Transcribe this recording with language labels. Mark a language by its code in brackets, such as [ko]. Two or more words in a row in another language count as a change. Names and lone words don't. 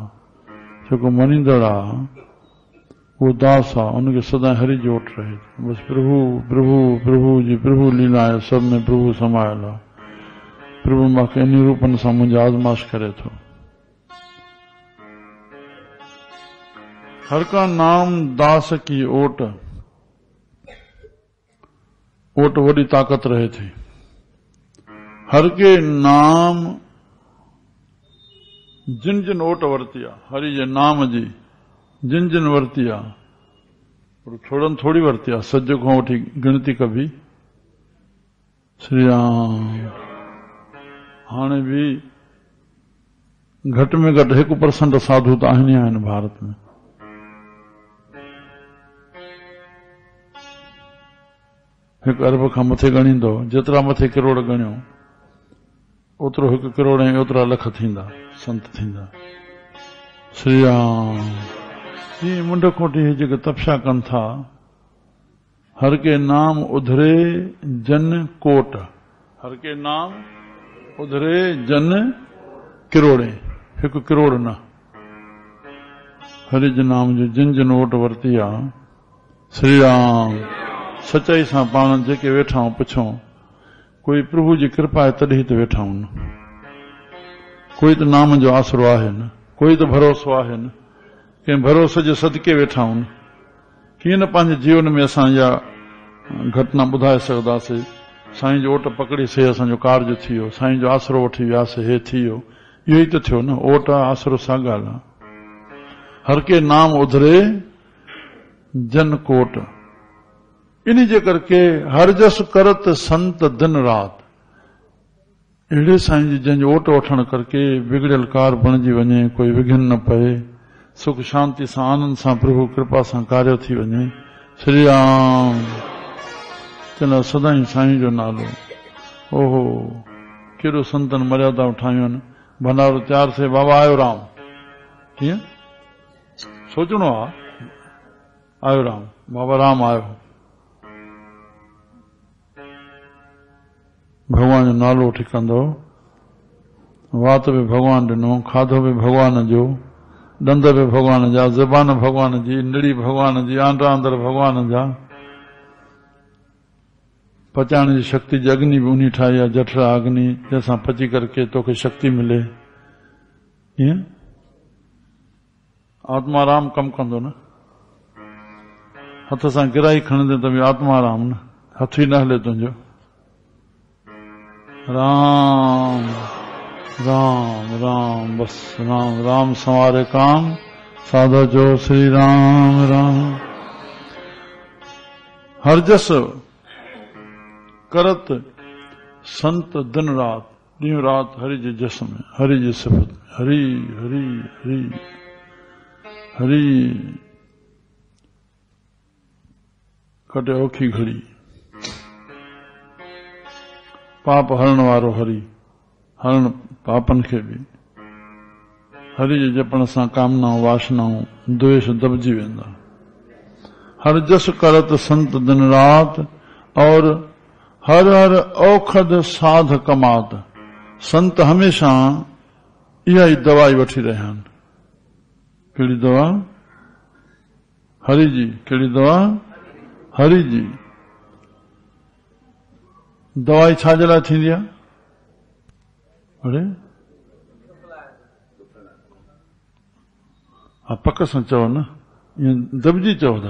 [sd] जेको मनींदड़ आहे वो दास आहे, उनखे सदाई हरि जी ओट रहे थो। बस प्रभु प्रभु प्रभु जी प्रभु लीला आहे, सब में प्रभु समायल आहे। प्रभु मूंखे इन रूपनि सां मुंहिंजी आज़माइश करे थो। [pa] हर का नाम दास की ओट, [sd] ओट वॾी ताक़त रहे थी। हर के नाम जिन जिन ओट वरती आहे, हरि जे नाम जी जिन जिन वरती आहे, थोड़न थोड़ी वरती आहे, सज खां वठी गिणती कभी। श्री राम। हाणे बि घटि में घटि 1% साधु त आहिनि ई आहिनि भारत में। हिकु अरब खां मथे ॻणींदो, जेतिरा मथे किरोड़ ॻणियो ओतिरो 1 करोड़ ऐं ओतिरा लख थींदा, संत थींदा। श्री राम। जीअं मुंड खोटी जेके तपस्या कनि था, [pa] हर के नाम उधरे जन कोट, हर के नाम उधरे जन किरोड़े, [sd] 1 करोड़ न। हरि जे नाम जो जिन जिन ओट वरती आहे। श्री राम। सचाई सां पाण जेके वेठा आहियूं पुछूं, कोई प्रभु जी कृपा आहे तॾहिं त वेठा आहियूं न। कोई त नाम जो आसरो आहे न, कोई त भरोसो आहे न, कंहिं भरोसे जे सदके वेठा आहियूं न। कीअं न पंहिंजे जीवन में असां इहा घटना ॿुधाए सघंदासीं, साईं जो ओट पकड़ीसीं, असांजो कार्य थी वियो, साईं जो आसरो वठी वियासीं, हे थी वियो। इहो ई त थियो न, ओट आसरो सां ॻाल्हि आहे। [pa] हर के नाम उधरे जन कोट, [sd] इन जे करके [pa] हर जस करत संत दिन रात। [sd] अहिड़े साईं जी जंहिंजो ओट वठण करके बिगड़ियल कार बणिजी वञे, कोई विघन न पए, सुख शांति सां आनंद सां प्रभु कृपा सां कार्य थी वञे। श्री राम। चलो सदाई साईं जो नालो। ओहो केॾो संतन मर्यादा ठाहियूं आहिनि। भंडारो तयार थिए, बाबा आयो राम, कीअं सोचणो आहे, आयो राम, बाबा राम आयो। भगवान जो नालो वठी कंदो, वात बि भगवान ॾिनो, खाधो बि भगवान जो, ॾंद बि भगवान जा, ज़बान भगवान जी, निड़ी भगवान जी, आंड्रा अंदर भगवान जा। पचाइण जी शक्ति जी अग्नि बि उन्हीं ठाही आहे, जठरा अग्नि, जंहिंसां पची करके तोखे शक्ति मिले। ईअं आत्माराम कमु कंदो न। हथ सां गिराई खणंदे त बि आत्माराम न, हथ ई न हले तुंहिंजो। राम राम राम, बस [hi] राम राम संवारे काम, [sd] साधो जो श्री राम राम। [pa] हर जस करत संत दिन रात, [sd] ॾींहुं रात हरि जे जस में, हरि जी सिफ़त में, हरि हरि हरि हरि। कटे औखी घड़ी, पाप हरण वारो हरि, हरण पापन खे बि। हरि जे जपण सां कामनाऊं वासनाऊं द्वेष दबजी वेंदा। [pa] हर जस करत संत दिन रात, और हर हर औखद साध कमात। [sd] संत हमेशा इहा ई दवाई वठी रहिया आहिनि। कहिड़ी दवा? हरि जी। कहिड़ी दवा? हरि जी। दवाई छाजे लाइ थींदी आहे? अरे हा, पक सां चओ न, ईअं दॿिजी चओ था।